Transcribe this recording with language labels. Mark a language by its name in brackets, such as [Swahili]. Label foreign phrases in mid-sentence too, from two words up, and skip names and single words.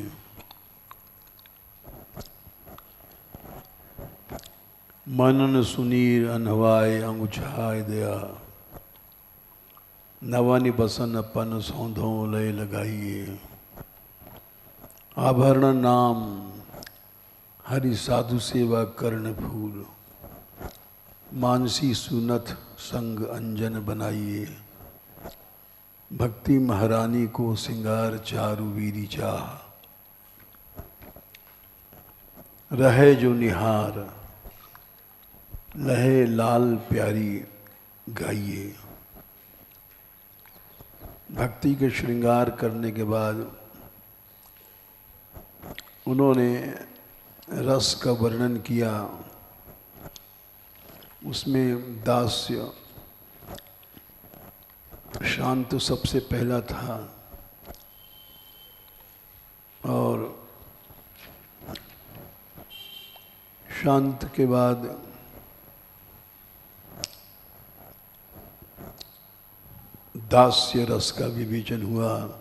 [Hindi] मनन सुनीर अनहवाय अंगुछाय दया नवनि बसन अपन सौंधों लय लगाइए आभरण नाम हरि साधु सेवा कर्ण फूल मानसी सुनथ संग अंजन बनाइए भक्ति महारानी को सिंगार चारु वीरी चाह रहे जो निहार लहे लाल प्यारी गाइए। भक्ति के श्रृंगार करने के बाद उन्होंने रस का वर्णन किया। उसमें दास्य शांत सबसे पहला था और शांत के बाद दास्य रस का विवेचन हुआ